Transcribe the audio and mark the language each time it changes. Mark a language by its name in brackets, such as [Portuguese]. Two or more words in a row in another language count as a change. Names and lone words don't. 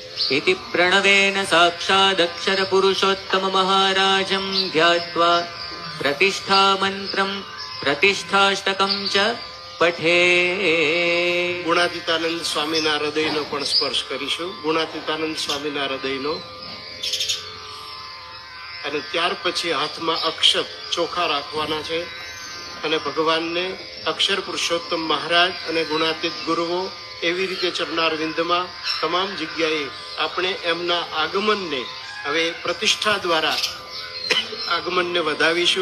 [Sanskrit] इति प्रणवेन साक्षादक्षरपुरुषोत्तममहाराजं ध्यात्वा प्रतिष्ठामन्त्रं प्रतिष्ठाष्टकं च पठे। [Gujarati] ગુણાતીતાનંદ સ્વામીના હૃદયનો પણ સ્પર્શ કરીશું. ગુણાતીતાનંદ સ્વામીના હૃદયનો. અને ત્યાર પછી હાથમાં અક્ષત ચોખા રાખવાના છે અને ભગવાનને અક્ષર પુરુષોત્તમ મહારાજ અને ગુણાતીત ગુરુઓ એવી રીતે ચરણારવિંદમાં તમામ જગ્યાએ આપણે એમના આગમનને હવે પ્રતિષ્ઠા દ્વારા આગમનને વધાવીશું.